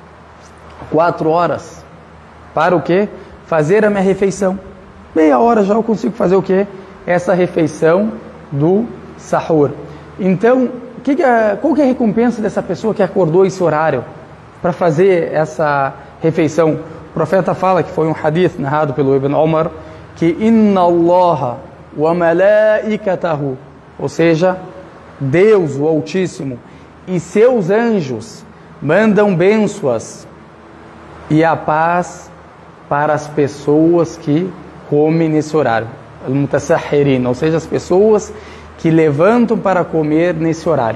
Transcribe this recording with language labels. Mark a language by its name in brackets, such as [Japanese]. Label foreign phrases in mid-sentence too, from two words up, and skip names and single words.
[Portuguese] 4 horas. Para o quê? Fazer a minha refeição. Meia hora já eu consigo fazer o quê? Essa refeição do sahur. Então, qual que é a recompensa dessa pessoa que acordou esse horário para fazer essa refeição? O profeta fala, que foi um hadith narrado pelo Ibn Umar, que [Arabic] إن الله وملائكته, [Portuguese] ou seja, Deus, o Altíssimo, e seus anjos mandam bênçãos e a paz para as pessoas que comem nesse horário, al-mutasahhirin, ou seja, as pessoas que levantam para comer nesse horário.